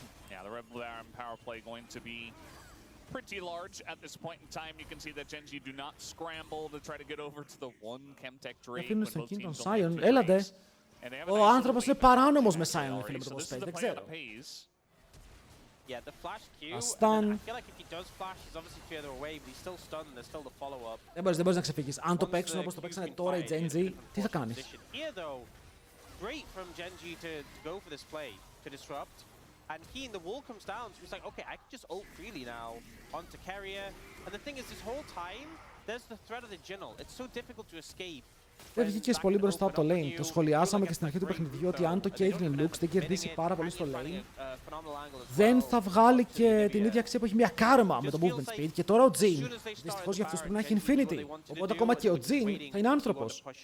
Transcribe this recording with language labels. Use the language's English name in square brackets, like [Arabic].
[English] Yeah, the Red Baron power play going to be pretty large at this point in time. You can see that Genji do not scramble to try to get over to the one Chemtech Drake when both teams don't have the Drakes. [Greek] Ο άνθρωπος είναι παράνομος με Sion, φίλε, με το πώς παίζει, δεν ξέρω. [English] Yeah, the flash Q. Stun. I feel like if he does flash, he's obviously further away, but he's still stunned. There's still the follow-up. [Greek] Δεν μπορείς να ξεφύγεις. Αν το παίξουν όπως το παίξανε τώρα οι Genji, τι θα κάνεις? [English] Here though, great from Genji to go for this play to disrupt. And he in the wall comes down, so he's like, okay, I can just ult freely now onto carrier. And the thing is, this whole time, there's the threat of the Jinnel. It's so difficult to escape. [Greek] Δεν βγήκες πολύ μπροστά από το lane. Το σχολιάσαμε και στην αρχή του παιχνιδιού ότι αν το Caitlyn Lux δεν κερδίσει πάρα πολύ στο lane, δεν θα βγάλει και την ίδια αξία που έχει μια κάρμα με το movement speed. Και τώρα ο Jhin, δυστυχώς για αυτούς πρέπει να έχει infinity. Οπότε ακόμα και ο Jhin θα είναι άνθρωπος.